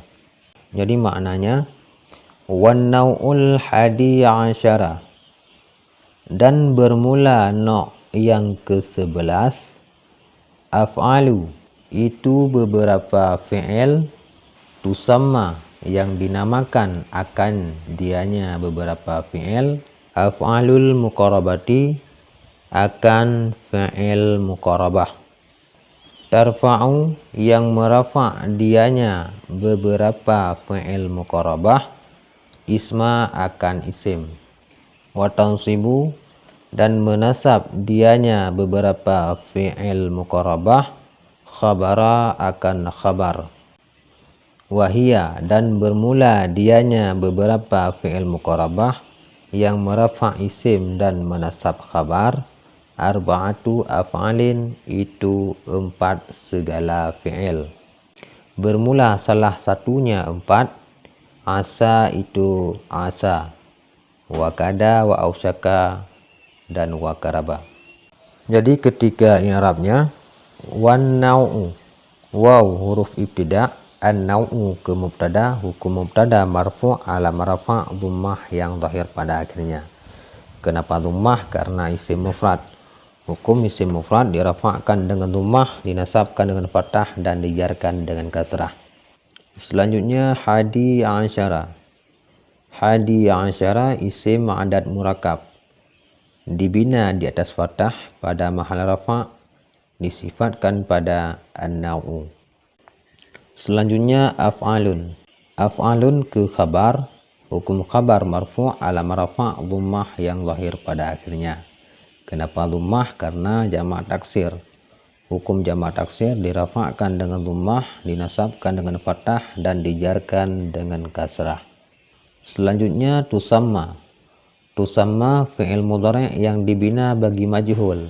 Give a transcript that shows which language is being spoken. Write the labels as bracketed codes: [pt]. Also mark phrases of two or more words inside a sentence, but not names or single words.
[ms] Jadi maknanya [ar] والنوع الحادي عشر, [ms] dan bermula no' yang ke-11 af'alu, itu beberapa fi'il, tusamma yang dinamakan akan dianya beberapa fi'il, [ar] أفعال المقاربة [ms] akan fi'il muqarabah, tarfa'u yang merafa' dianya beberapa fi'il muqarabah, isma akan isim, wa tansibu dan menasab dianya beberapa fi'il muqarabah, khabara akan khabar, wahia dan bermula dianya beberapa fi'il muqarabah yang merafa' isim dan menasab khabar, [ar] أربعة أفعال [ms] itu 4 segala fi'il. Bermula salah satunya 4, asa itu asa, [ar] وكاد وأوشك [ms] dan wakaraba. Jadi ketiga i'rabnya [ar] والنوع, [ms] waw huruf ibtida, an naw'u ke mubtada, hukum mubtada [ar] مرفوع على مرفع' [ms] dhammah yang zahir pada akhirnya. Kenapa dhammah? Karena isim mufrad. Hukum isim mufrad dirafa'kan dengan dhammah, dinasabkan dengan fathah dan dijarkan dengan kasrah. Selanjutnya [ar] حادي عشر. حادي عشر [ms] isim adat murakab, dibina di atas fathah pada mahal rafa', disifatkan pada an-naw'u. Selanjutnya af'alun. Af'alun ke khabar, hukum khabar [ar] مرفوع على مرفع' [ms] dhammah yang zahir pada akhirnya. Kenapa dhammah? Karena jamak taksir. Hukum jamak taksir dirafa'kan dengan dhammah, dinasabkan dengan fathah dan dijarkan dengan kasrah. Selanjutnya tusamma. Tusamma fi'il mudhari' yang dibina bagi majhul.